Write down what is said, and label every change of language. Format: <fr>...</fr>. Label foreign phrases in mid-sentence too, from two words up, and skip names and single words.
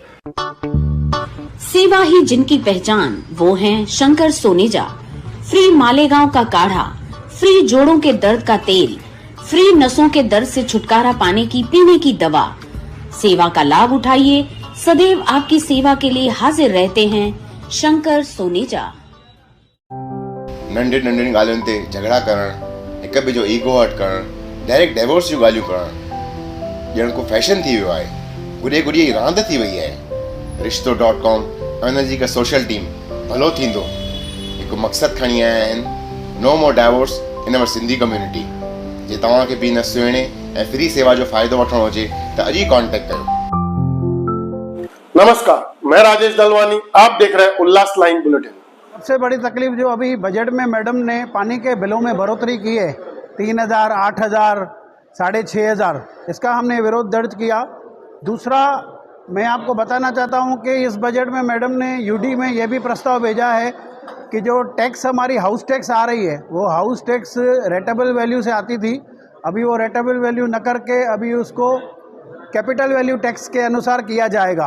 <hi>सेवा ही जिनकी पहचान, वो हैं शंकर सोनेजा। फ्री मालेगांव का काढ़ा, फ्री जोड़ों के दर्द का तेल, फ्री नसों के दर्द से छुटकारा पाने की पीने की दवा। सेवा का लाभ उठाइए, सदैव आपकी सेवा के लिए हाजिर रहते हैं शंकर सोनेजा।</hi> <sd>नंढे नंढियुनि ॻाल्हियुनि ते झगड़ा करणु, हिक ॿिए जो</sd> <en>ego hurt</en> <sd>करणु,</sd> <en>direct divorce</en> <sd>जूं ॻाल्हियूं करणु ॼण को फैशन थी वियो आहे। गुॾे गुॾी रांदि थी वई आहे। रिश्तो.com ऐं हुनजी हिकु</sd> <en>social team</en> <sd>भलो थींदो हिकु मक़सदु खणी आया आहिनि,</sd> <en>no more divorce in our Sindhi community.</en> <sd>जे तव्हांखे बि न सुहिणे ऐं फ्री सेवा जो फ़ाइदो वठणो हुजे त अॼु ई कॉन्टेक्ट कयो।</sd> <hi>नमस्कार, मैं राजेश दलवानी, आप देख रहे हैं उल्लास लाइन बुलेटिन। सबसे बड़ी तकलीफ जो अभी बजट में मैडम ने पानी के बिलों में बढ़ोतरी की है, 3000, 8000, 6500, इसका हमने विरोध दर्ज किया। दूसरा, मैं आपको बताना चाहता हूं कि इस बजट में मैडम ने यूडी में यह भी प्रस्ताव भेजा है कि जो टैक्स हमारी</hi> <en>house tax</en> <hi>आ रही है, वो</hi> <en>house tax rateable value</en> <hi>से आती थी, अभी वो</hi> <en>rateable value</en> <hi>न करके अभी उसको</hi> <en>capital value tax</en> <hi>के अनुसार किया जाएगा।</hi>